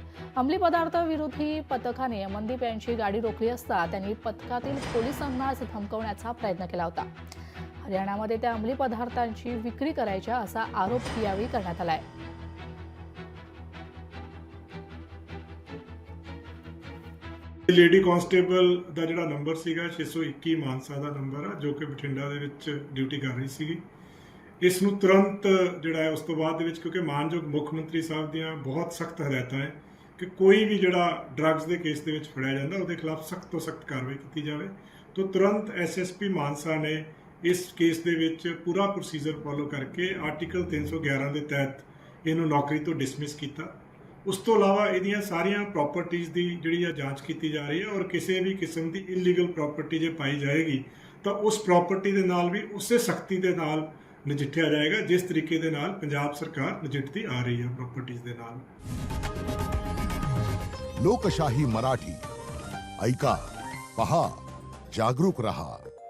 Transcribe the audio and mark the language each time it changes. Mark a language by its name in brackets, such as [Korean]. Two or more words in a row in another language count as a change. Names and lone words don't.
[Marathi] अंमली पदार्थ विरोधी पथकाने अमनदीप यांची गाडी रोखली असता त्यांनी पथकातील पोलिसांना धमकावण्याचा प्रयत्न केला होता। हरियाणामध्ये त्या अंमली पदार्थांची विक्री करायच्या असा आरोप यावेळी करण्यात आला आहे। [English] lady constable [Punjabi] ਦਾ ਜਿਹੜਾ ਨੰਬਰ ਸੀਗਾ 621 ਮਾਨਸਾ ਦਾ ਨੰਬਰ ਆ ਜੋ ਕਿ ਬਠਿੰਡਾ ਦੇ ਵਿੱਚ ਡਿਊਟੀ ਕਰ ਰਹੀ ਸੀਗੀ। ਇਸ ਨੂੰ ਤੁਰੰਤ ਜਿਹੜਾ ਹੈ ਉਸ ਤੋਂ ਬਾਅਦ ਦੇ ਵਿੱਚ ਕਿਉਂਕਿ ਮਾਨਯੋਗ ਮੁੱਖ ਮੰਤਰੀ ਸਾਹਿਬ ਦੀਆਂ ਬਹੁਤ ਸਖਤ ਹਦਾਇਤਾਂ ਹੈ ਕਿ ਕੋਈ ਵੀ ਜਿਹੜਾ ਡਰੱਗਸ ਦੇ ਕੇਸ ਦੇ ਵਿੱਚ ਫੜਿਆ ਜਾਂਦਾ ਉਹਦੇ ਖਿਲਾਫ ਸਖਤ ਤੋਂ ਸਖਤ ਕਾਰਵਾਈ ਕੀਤੀ ਜਾਵੇ। ਤਾਂ ਤੁਰੰਤ ਐਸਐਸਪੀ ਮਾਨਸਾ ਨੇ ਇਸ ਕੇਸ ਦੇ ਵਿੱਚ ਪੂਰਾ [English] procedure follow [Punjabi] ਕਰਕੇ ਆਰਟੀਕਲ 311 ਦੇ ਤਹਿਤ ਇਹਨੂੰ ਨੌਕਰੀ ਤੋਂ ਡਿਸਮਿਸ ਕੀਤਾ। ਉਸ ਤੋ ਅਲਾਵਾ ਇਹਦੀਆਂ ਸਾਰੀਆਂ ਪ੍ਰਾਪਰਟੀਜ਼ ਕੀ ਜਿਹੜੀ ਜਾਂਚ ਕੀ ਜਾ ਰਹੀ ਹੈ ਔਰ ਕਿਸੀ ਭੀ ਕਿਸਮ ਕੀ [English] illegal property [Punjabi] ਜੋ ਪਾਈ ਜਾਏਗੀ ਤੋ ਉਸ ਪ੍ਰਾਪਰਟੀ ਕੇ ਨਾਲ ਭੀ ਉਸੇ ਸਖ਼ਤੀ ਕੇ ਨਾਲ ਨਜਿੱਠਿਆ ਜਾਏਗਾ ਜਿਸ ਤਰੀਕੇ ਕੇ ਨਾਲ ਪੰਜਾਬ ਸਰਕਾਰ ਨਜਿੱਠਤੀ ਆ ਰਹੀ ਹੈ ਪ੍ਰਾਪਰਟੀਜ਼ ਕੇ ਨਾਲ। [Marathi] लोकशाही मराठी ऐका, पहा, जागरूक रहा।